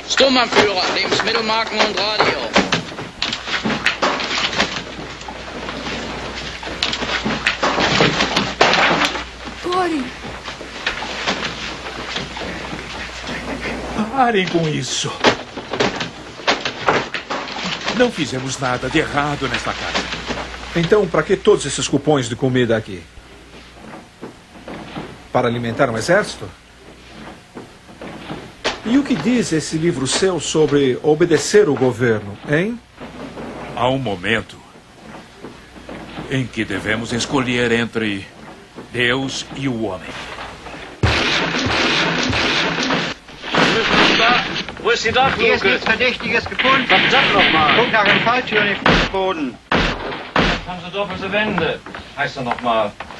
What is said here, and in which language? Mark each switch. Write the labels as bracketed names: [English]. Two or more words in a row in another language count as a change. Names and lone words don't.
[German] Baumarktführer, Lebensmittelmarken und Radio. [Portuguese] Corey! Parem com isso. Não fizemos nada de errado nesta casa. Então, para que todos esses cupons de comida aqui? Para alimentar um exército? E o que diz esse livro seu sobre obedecer o governo, hein? Há um momento em que devemos escolher entre Deus e o homem. [German] Wo ist die Dachluke? Hier ist nichts Verdächtiges gefunden. Verdammt nochmal. Guck nach dem Falltüren im Fußboden. Haben Sie doppelte Wände. Heißt er nochmal.